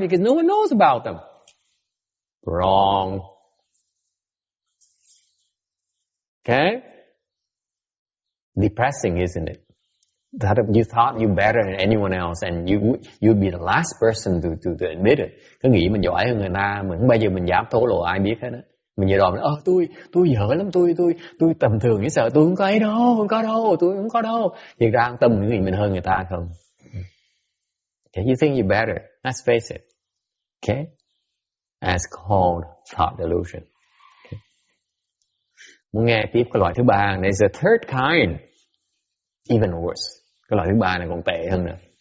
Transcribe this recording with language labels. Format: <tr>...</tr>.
<en>Because no one knows about them. Wrong. Okay? Depressing, isn't it? That you thought you better than anyone else, and you'd be the last person to admit it.</en> <vi>Cứ nghĩ mình giỏi hơn người ta, mình không bao giờ mình dám thổ lộ ai biết hết á. Mình vừa đòi tôi dở lắm, tôi tầm thường, cái sợ tôi không có ấy đâu, tôi không có đâu. Thiệt ra tâm nghĩ mình hơn người ta không.</vi> <en>Okay, you think you're better. Let's face it. Okay? As called thought delusion. Okay.</en> <vi>Muốn nghe tiếp cái loại thứ 3,</vi> <en>there's a third kind, even worse.</en> <vi>Cái loại thứ 3 này còn tệ hơn nữa.</vi>